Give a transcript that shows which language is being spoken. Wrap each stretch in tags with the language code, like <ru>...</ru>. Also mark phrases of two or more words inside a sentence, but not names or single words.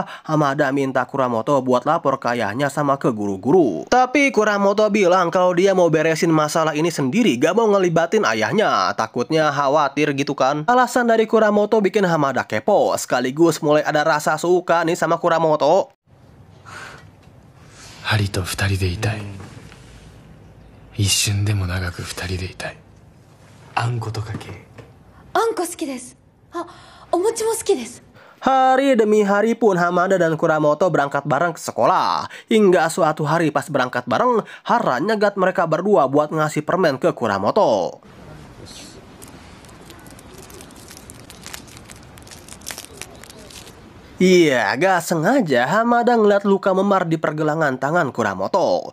<id>Hamada minta Kuramoto buat lapor ke ayahnya sama ke guru-guru. Tapi Kuramoto bilang kalau dia mau beresin masalah ini sendiri, gak mau ngelibatin ayahnya. Takutnya khawatir gitu kan. Alasan dari Kuramoto bikin Hamada kepo. Sekaligus mulai ada rasa suka nih sama Kuramoto.</id> <ja>ハリと二人でいたい。一瞬でも長く二人でいたい。あんことかけ。あんこ好きです。あ、お餅も好きです。</ja> <id>Hari demi hari pun Hamada dan Kuramoto berangkat bareng ke sekolah. Hingga suatu hari pas berangkat bareng, Hara nyegat mereka berdua buat ngasih permen ke Kuramoto. Iya, gak sengaja Hamada ngeliat luka memar di pergelangan tangan Kuramoto.</id>